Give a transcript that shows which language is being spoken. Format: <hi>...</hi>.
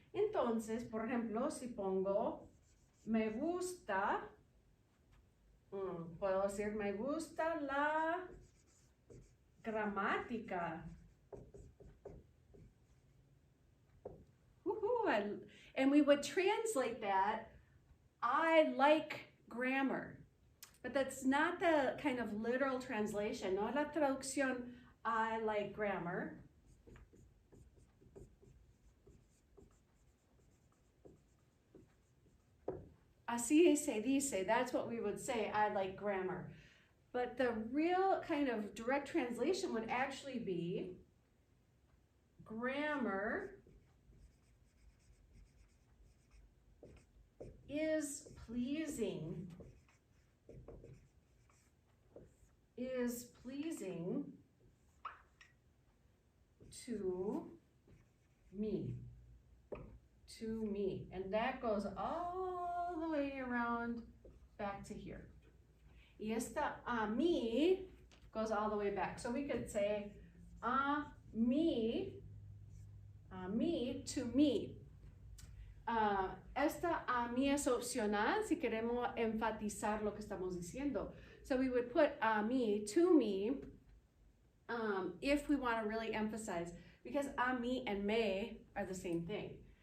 <es>Entonces, por ejemplo, si pongo me gusta, puedo decir me gusta la gramática.</es> <en>And we would translate that, I like grammar. But that's not the kind of literal translation.</en> <es>No es la traducción,</es> <en>I like grammar.</en> <es>Así se dice,</es> <en>that's what we would say, I like grammar. But the real kind of direct translation would actually be grammar is pleasing. Is pleasing to me. To me. And that goes all the way around back to here.</en> <es>Y esta a mí</es> <en>goes all the way back. So we could say a mí, to me.</en> <es>Esta a mí es opcional si queremos enfatizar lo que estamos diciendo.</es> <en>So we would put a mí, to me, if we want to really emphasize, because a mí and me are the same thing.</en>